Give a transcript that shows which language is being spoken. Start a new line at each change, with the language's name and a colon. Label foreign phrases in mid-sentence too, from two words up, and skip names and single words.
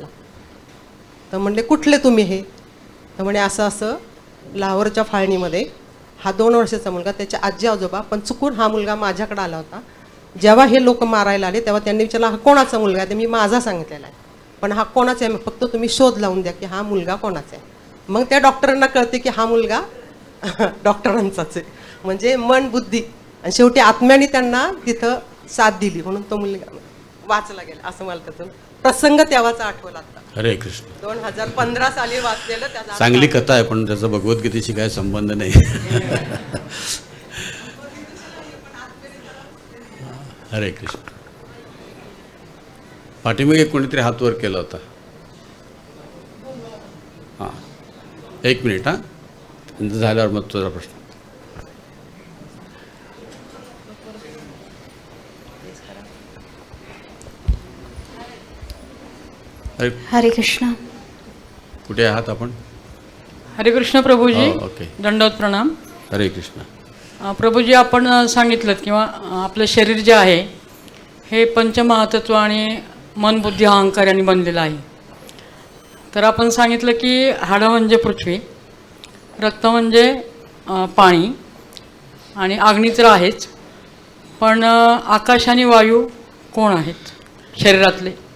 Marathi: तर म्हणले कुठले तुम्ही हे? तर म्हणे असं असं लाहोरच्या फाळणीमध्ये हा 2 वर्षाचा मुलगा, त्याच्या आजी आजोबा, पण चुकून हा मुलगा माझ्याकडे आला होता जेव्हा हे लोक मारायला आले तेव्हा त्यांनी विचारला हा कोणाचा मुलगा आहे, तर मी माझा सांगितलेला आहे, पण हा कोणाचा आहे फक्त तुम्ही शोध लावून द्या की हा मुलगा कोणाचा आहे. मग त्या डॉक्टरांना कळते की हा मुलगा डॉक्टरांचाच आहे. म्हणजे मन बुद्धी आणि शेवटी आत्म्याने त्यांना तिथं साथ दिली म्हणून तो मुलगा वाचला गेला. असं मला त्यातून प्रसंग तेव्हाचा आठवला आता. हरे कृष्ण. 2015 साली वाचलेलं त्याचा चांगली कथा आहे, पण त्याचा भगवद्गीतेशी काय संबंध नाही. हरे कृष्ण. पाठीमागे कोणीतरी हात वर केला होता. हां, 1 मिनिट. हां, झाल्यावर मग तुझा प्रश्न. अरे, हरे कृष्ण. कुठे आहात आपण? हरे कृष्ण प्रभूजी. हो, ओके. दंडवत प्रणाम. हरे कृष्ण. प्रभूजी, आपण सांगितलं किंवा आपलं शरीर जे आहे हे पंचमहातत्व आणि मन बुद्धी अहंकार यांनी बनलेलं आहे. तर आपण सांगितलं की हाडं म्हणजे पृथ्वी, रक्त म्हणजे पाणी आणि अग्नी तर आहेच, पण आकाश आणि वायू कोण आहेत शरीरातले?